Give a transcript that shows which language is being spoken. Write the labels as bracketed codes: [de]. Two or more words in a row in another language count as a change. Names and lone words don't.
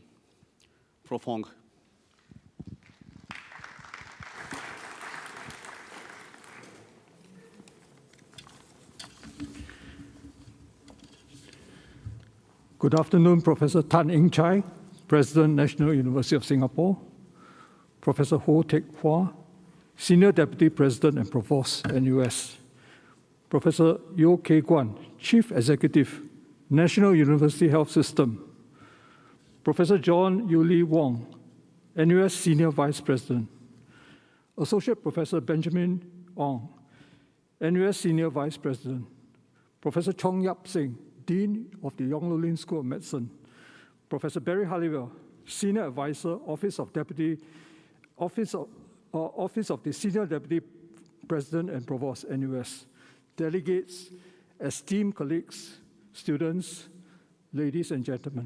[en] Prof. Ong. Good afternoon, Professor Tan Eng Chai, President, National University of Singapore, Professor Ho Teck Hua, Senior Deputy President and Provost, NUS, Professor Yeo Kay Guan, Chief Executive, National University Health System, Professor John Yuli Wong, NUS Senior Vice President, Associate Professor Benjamin Ong, NUS Senior Vice President, Professor Chong Yap Sing, Dean of the Yong Loo Lin School of Medicine, Professor Barry Halliwell, Senior Advisor, Office of the Senior Deputy President and Provost, NUS, delegates, esteemed colleagues, students, ladies and gentlemen.